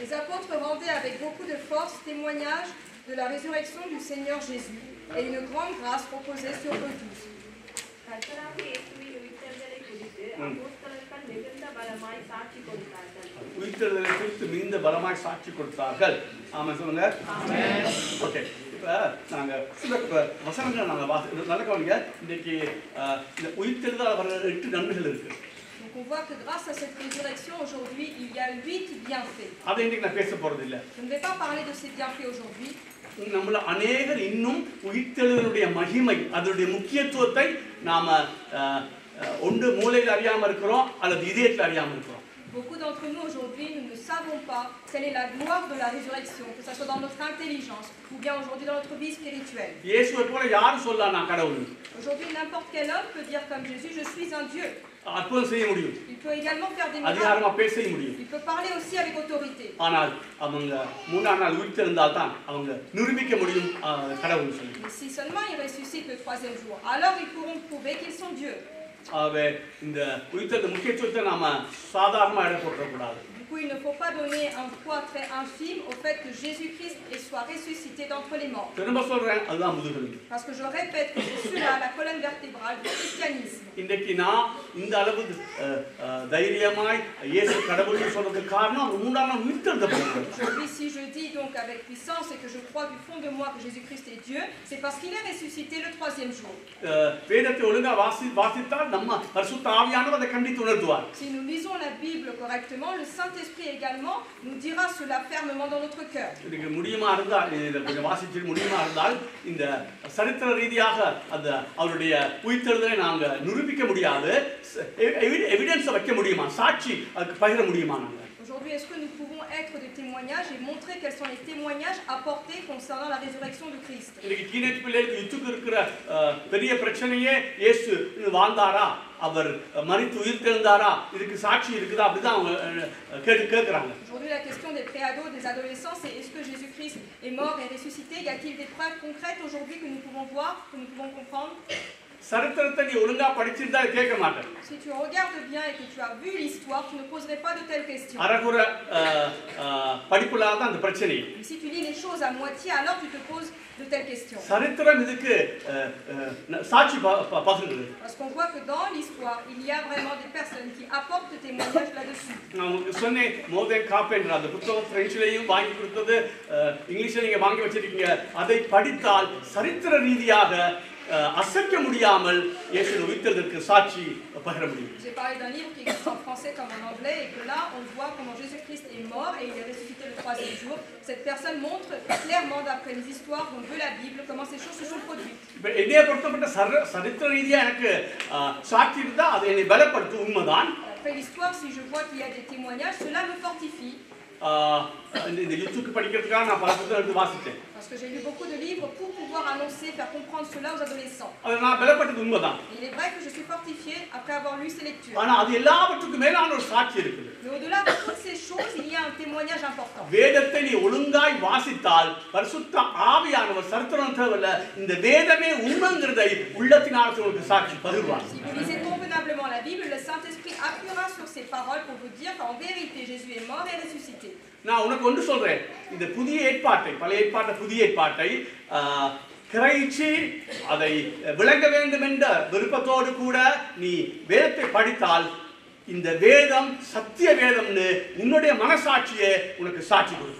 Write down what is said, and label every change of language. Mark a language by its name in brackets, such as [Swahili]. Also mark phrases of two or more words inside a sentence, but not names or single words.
[French] Les apôtres rendaient avec beaucoup de force témoignage de la résurrection du Seigneur Jésus, et une grande grâce reposait sur eux tous. [Tamil] கர்த்தராகிய இயேசுவின் உயிர்த்தெழுதலை குறித்து அப்போஸ்தலர்கள் மிகுந்த பலமாய் சாட்சி கொடுத்தார்கள். உயிர்த்தெழுதலை குறித்து மிகுந்த பலமாய் சாட்சி கொடுத்தார்கள். ஆமென் சொல்லுங்க. ஆமென். ஓகே, இப்போ நாங்கள் சில வசனங்கள் நாங்கள் நல்ல கவனிங்க. இன்னைக்கு இந்த உயிர்த்தெழுதல் வர 8 நன்மைகள் இருக்கு. [French] Donc on voit que grâce à cette résurrection aujourd'hui, il y a 8 bienfaits. [Tamil] அதை இன்னைக்கு நான் பேச போறது இல்லை. [French] Je ne vais pas parler de ces bienfaits aujourd'hui. [Tamil] நம்மள அநேகர் இன்னும் உயிர்த்தெழுதலுடைய மகிமை, அதனுடைய முக்கியத்துவத்தை நாம ஒன்று மூளையில் அறியாம இருக்கிறோம் அல்லது இதயத்தில் அறியாம இருக்கிறோம். [French] Beaucoup d'entre nous aujourd'hui, nous ne savons pas quelle est la gloire de la résurrection, que ce soit dans notre intelligence ou bien aujourd'hui dans notre vie spirituelle. [Tamil] இயேசுவை போல யார் சொல்லலாம் நான் கடவுள்? [French] Aujourd'hui, n'importe quel homme peut dire comme Jésus, je suis un Dieu. [Tamil] அற்புதம் செய்ய முடியும். [French] Il peut également faire des miracles. [Tamil] அதிகாரமா பேச முடியும். [French] Il peut parler aussi avec autorité. [Tamil] ஆனால் அவங்க 3ஆம் நாள் உயிர்த்தெழுந்தால் தான் அவங்க நிரூபிக்க முடியும் கடவுள் சொல்லி. [French] Mais si seulement ils ressuscitent le 3e jour, alors ils pourront prouver qu'ils sont Dieu. [Tamil] ஆகவே இந்த உயிர்த்தெழுந்த முக்கியத்துவத்தை நாம சாதாரணமா இட போடக்கூடாது. [French] Du coup, il ne faut pas donner un poids très infime au fait que Jésus-Christ soit ressuscité d'entre les morts. [Tamil] திரும்ப சொல்றேன், அதுதான் முதுகெலும்பு. [French] Parce que je répète que c'est cela la colonne vertébrale du christianisme. [Tamil] இன்றைக்கு நான் இந்த அளவு தைரியமாய் இயேசு கடவுள்னு சொல்றதுக்கு காரணம் அவர் 3ஆம் நாள் உயிர்த்தெழுந்த போகிறார். [French] Aujourd'hui, si je dis donc avec puissance et que je crois du fond de moi que Jésus-Christ est Dieu, c'est parce qu'il est ressuscité le 3e jour. [Tamil] வேதத்தை ஒழுங்கா வாசித்தால் நம்ம பரிசுத்த ஆவியானவர் அதை கண்டித்து உணர்த்துவார். [French] Si nous lisons la Bible correctement, le Saint-Esprit également nous dira cela fermement dans notre cœur. [Tamil] இதுக்கு முடியுமா இருந்தால் இதை கொஞ்சம் வாசிச்சு முடியுமா இருந்தால் இந்த சரித்திர ரீதியாக அந்த அவருடைய உயிர்த்தெழுதலை நாங்க நிரூபிக்க முடியாது, எவிடன்ஸ் வைக்க முடியுமா, சாட்சி அதுக்கு பகிர முடியுமா? நாங்க [French] Aujourd'hui, est-ce que nous pouvons être des témoignages et montrer quels sont les témoignages apportés concernant la résurrection de Christ? [Tamil] இன்னைக்கு டீனேஜ் பிள்ளைகளுக்கு யுத்துக்கு இருக்கிற பெரிய பிரச்சனையே இயேசு வாழ்ந்தாரா, அவர் மரித்து உயிர்த்தெழுந்தாரா, இதுக்கு சாட்சி இருக்குதா, அப்படிதான் அவங்க கேட்கிறாங்க. [French] Aujourd'hui, la question des préados, des adolescents, c'est est-ce que Jésus-Christ est mort et ressuscité? Y a-t-il des preuves concrètes aujourd'hui que nous pouvons voir, que nous pouvons comprendre? [Tamil] சரித்திரத்தை நீ ஒழுங்கா படிச்சிருந்தா கேட்க மாட்டேன். [French] Si tu regardes bien et que tu as vu l'histoire, tu ne poserais pas de telles questions. [Tamil] அரகுற படிப்புல தான் அந்த பிரச்சனை. [French] Si tu lis les choses à moitié, alors tu te poses de telles questions. [Tamil] சரித்திரம் இதுக்கு சாட்சி பகிர்ந்து. [French] Parce qu'on voit que dans l'histoire, il y a vraiment des personnes qui apportent des témoignages là-dessus. [Tamil] நான் உங்களுக்கு சொன்னேன், மோதன் காப்பென்ற அந்த புத்தகம் பிரெஞ்சிலையும் வாங்கி கொடுத்தது, இங்கிலீஷ்ல நீங்க வாங்கி வச்சிருக்கீங்க. அதை படித்தால் சரித்திர ரீதியாக அசைக்க முடியாமல் இயேசுவின் உயிர்த்தெழுதலுக்கு சாட்சி பகிர முடியும். [French] J'ai parlé d'un livre qui existe en français comme en anglais et que là on voit comment Jésus-Christ est mort et il est ressuscité le 3e jour. Cette personne montre clairement d'après les histoires dont veut la Bible comment ces choses se sont produites. [Tamil] இப்போ என்னைய பொறுத்தப்பட்ட சரித்திர ரீதியா எனக்கு சாட்சி இருந்தா அது என்னை பலப்படுத்தும், உண்மைதான். [French] Après l'histoire, si je vois qu'il y a des témoignages, cela me fortifie. [Tamil] இந்த யூத்துக்கு படிக்கிறதுக்காக நான் பல புத்தகம் எடுத்து வாசித்தேன். [French] Parce que j'ai lu beaucoup de livres pour pouvoir annoncer, faire comprendre cela aux adolescents. [Tamil] அது நான் பலப்பட்டது உண்மைதான். [French] Il est vrai que je suis fortifié après avoir lu ces lectures. [Tamil] ஆனா அது எல்லாவற்றுக்கும் மேலான ஒரு சாட்சி இருக்குது. [French] Mais au-delà de toutes ces choses, il y a un témoignage important. [Tamil] வேதத்தை நீ ஒழுங்காய் வாசித்தால் பரிசுத்த ஆவியானவர் சரித்திரம் தேவையில்ல இந்த வேதமே உண்மைங்கிறதை உள்ளத்தினால் உங்களுக்கு சாட்சி பகிர்வார். [French] Si vous lisez convenablement la Bible, le Saint-Esprit appuiera sur ces paroles pour vous dire qu'en vérité Jésus est mort et ressuscité. [Tamil] நான் உனக்கு ஒன்று சொல்றேன், இந்த புதிய ஏற்பாட்டை, பழைய ஏற்பாட்டை புதிய ஏற்பாட்டை கிரகிச்சு அதை விளங்க வேண்டும் என்ற விருப்பத்தோடு கூட நீ வேதத்தை படித்தால் இந்த வேதம் சத்திய வேதம்னு உன்னுடைய மனசாட்சியை உனக்கு சாட்சி கொடுக்கும்.